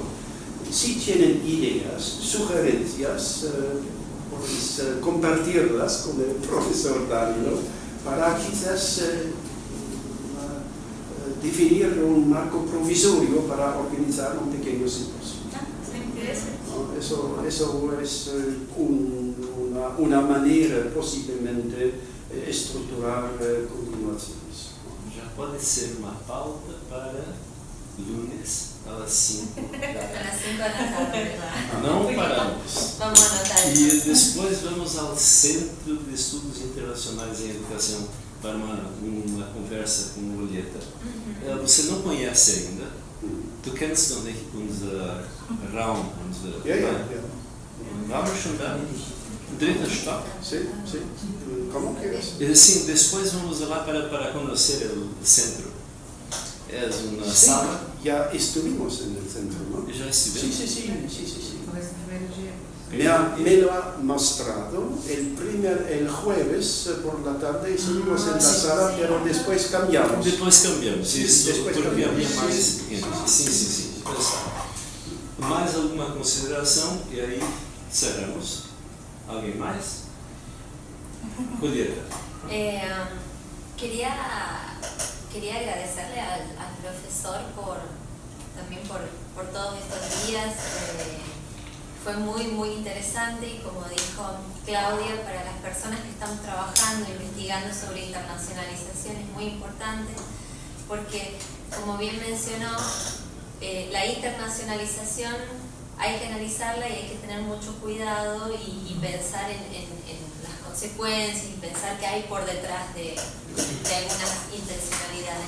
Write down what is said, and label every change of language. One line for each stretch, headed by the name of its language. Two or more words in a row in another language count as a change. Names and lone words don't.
Spanish: Si tienen ideas, sugerencias, podéis compartirlas con el profesor Danilo para quizás definir un marco provisorio para organizar un pequeño simposio. Eso es una manera posiblemente estructurar continuaciones.
Portuguese: Já pode ser uma pauta para lunes às 5 da tarde. Às 5 da tarde, lá. Não paramos. Vamos anotar. E depois vamos ao Centro de Estudos Internacionais em Educação para uma conversa com Julieta. Você não conhece ainda.
German: Du kennst noch nicht unser Raum. Ja. Waren wir schon da? Dritter Stock?
Spanish: Sí. Como quieras.
Portuguese: Sim, depois vamos lá para conhecer o centro. É uma sala.
Spanish: Ya estuvimos en el centro, ¿no?
Portuguese: Já estivemos?
Spanish: Sí.
Portuguese: Talvez no primeiro dia.
Spanish: Me lo ha mostrado el jueves por la tarde estuvimos en la sala, pero después cambiamos.
Portuguese: Depois cambiamos, isso, Depois porque cambiamos. havia mais pequeno. Sim. Mais alguma consideração? E aí cerramos. Alguém mais? Julieta.
Spanish: Quería agradecerle al profesor también por todos estos días. Fue muy interesante y, como dijo Claudia, para las personas que estamos trabajando, investigando sobre internacionalización es muy importante porque, como bien mencionó, la internacionalización hay que analizarla y hay que tener mucho cuidado y pensar en las consecuencias y pensar qué hay por detrás de algunas intencionalidades.